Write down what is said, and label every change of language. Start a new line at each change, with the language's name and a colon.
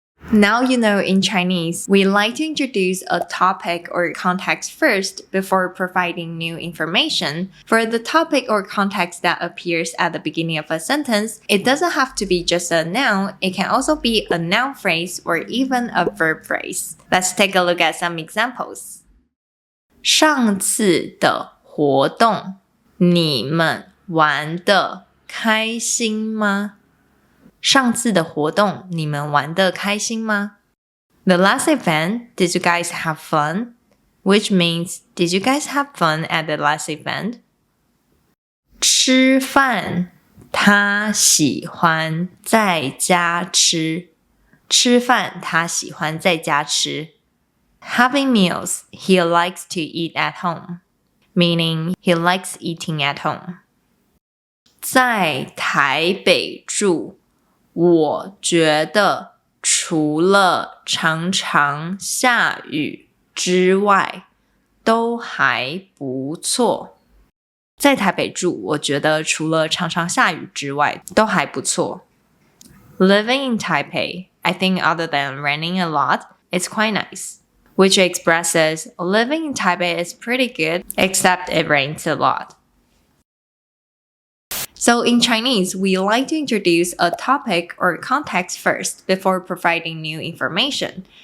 English: Now you know in Chinese, we like to introduce a topic or context first before providing new information. For the topic or context that appears at the beginning of a sentence, it doesn't have to be just a noun, it can also be a noun phrase or even a verb phrase. Let's take a look at some examples.
Chinese: 上次的活动，你们玩得开心吗？上次的活动，你们玩得开心吗？
English: The last event, did you guys have fun? Which means, did you guys have fun at the last event?
Chinese: 吃饭，他喜欢在家吃。吃饭，他喜欢在家吃。
English: Having meals, he likes to eat at home. Meaning, he likes eating at home.
Chinese: 在台北住。我觉得除了常常下雨之外，都还不错。在台北住，我觉得除了常常下雨之外，都还不错。
English: Living in Taipei, I think other than raining a lot, it's quite nice. Which expresses living in Taipei is pretty good, except it rains a lot. So in Chinese, we like to introduce a topic or context first before providing new information.